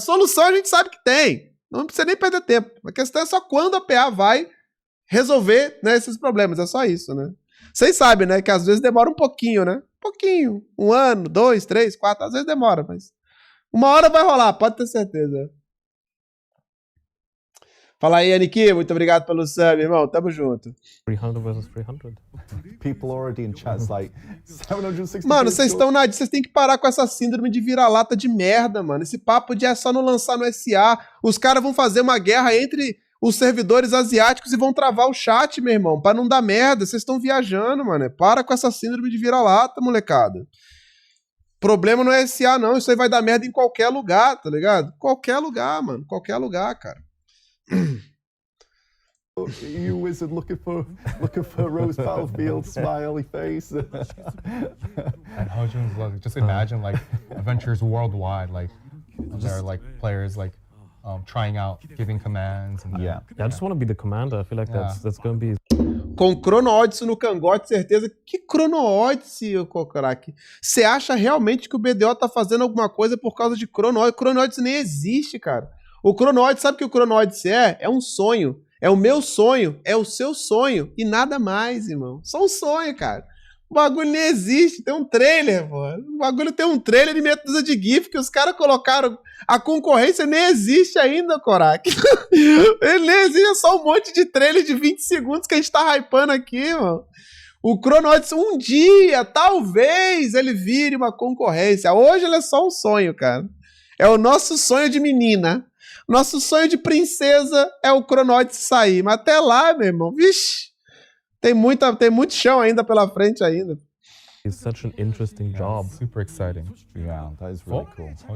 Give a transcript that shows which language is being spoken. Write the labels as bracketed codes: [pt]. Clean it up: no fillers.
[pt] Solução a gente sabe que tem. Não precisa nem perder tempo. A questão é só quando a PA vai resolver, né, esses problemas. É só isso, né? Vocês sabem, né? Que às vezes demora um pouquinho, né? Um pouquinho. 1 ano, 2, 3, 4. Às vezes demora, mas... uma hora vai rolar, pode ter certeza. Fala aí, Aniki. Muito obrigado pelo sub, irmão. Tamo junto. [en] 300 versus 300. People already in chat like 760. [pt] Mano, vocês estão na... Vocês têm que parar com essa síndrome de vira-lata de merda, mano. Esse papo de é só não lançar no SA. Os caras vão fazer uma guerra entre os servidores asiáticos e vão travar o chat, meu irmão, pra não dar merda. Vocês estão viajando, mano. Para com essa síndrome de vira-lata, molecada. Problema não é SA, não. Isso aí vai dar merda em qualquer lugar, tá ligado? Qualquer lugar, mano. Qualquer lugar, cara. [en] You wizard looking for Rose Battlefield, smiley face. And Hojun's like, just imagine like adventures worldwide, like there are like players like trying out, giving commands. And yeah, I just want to be the commander. I feel like that's going to be... [pt] Com Chrono Odyssey no cangote, certeza. Que Chrono Odyssey, Kokorak? Você acha realmente que o BDO tá fazendo alguma coisa por causa de Chrono Odyssey? Chrono Odyssey nem existe, cara. O Chrono Odyssey, sabe o que o Chrono Odyssey é? É um sonho. É o meu sonho, é o seu sonho. E nada mais, irmão. Só um sonho, cara. O bagulho nem existe. Tem um trailer, pô. O bagulho tem um trailer e meia dúzia de GIF que os caras colocaram. A concorrência nem existe ainda, Korak. Ele nem existe, é só um monte de trailer de 20 segundos que a gente tá hypando aqui, mano. O Chrono Odyssey, um dia, talvez, ele vire uma concorrência. Hoje ele é só um sonho, cara. É o nosso sonho de menina. Nosso sonho de princesa é o Chrono Odyssey sair. Mas até lá, meu irmão, vixi, tem muito chão ainda pela frente ainda. [en] It's such an interesting job. Super exciting. Yeah, that is really cool.